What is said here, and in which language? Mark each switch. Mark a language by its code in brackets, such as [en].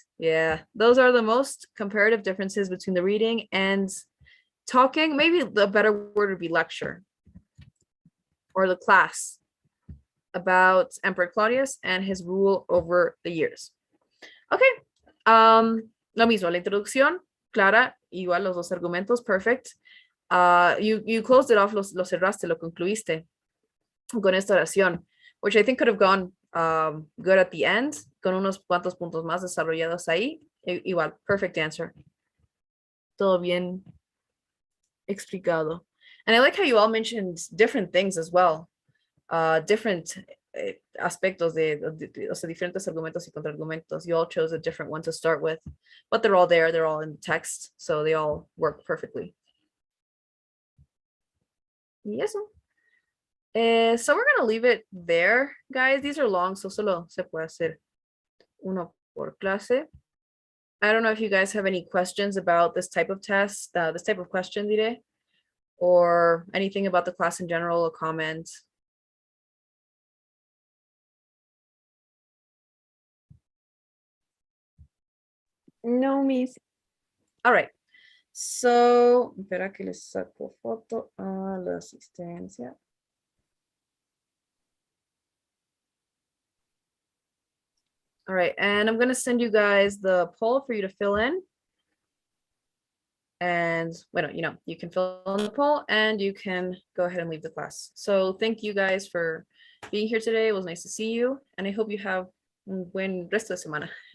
[en] Yeah, those are the most comparative differences between the reading and talking. Maybe the better word would be lecture or the class about Emperor Claudius and his rule over the years. Okay, [es] Lo mismo, la introducción, clara, igual los dos argumentos, perfect. [en] You closed it off, lo cerraste, lo concluiste con esta oración, which I think could have gone good at the end, con unos cuantos puntos más desarrollados ahí. [es] Igual, perfect answer. Todo bien explicado. [en] And I like how you all mentioned different things as well. Different aspectos o sea, diferentes argumentos y contraargumentos. You all chose a different one to start with, but they're all there. They're all in the text, so they all work perfectly. Y eso. So we're gonna leave it there, guys. [es] These are long, so solo se puede hacer uno por clase. [en] I don't know if you guys have any questions about this type of test, this type of question, diré, or anything about the class in general, a comment. No, Miss. All right. [es] So, espera que les saco foto a la asistencia. [en] All right, and I'm gonna send you guys the poll for you to fill in. And well, you can fill in the poll and you can go ahead and leave the class. So thank you guys for being here today. It was nice to see you, and I hope you have un buen resto de semana.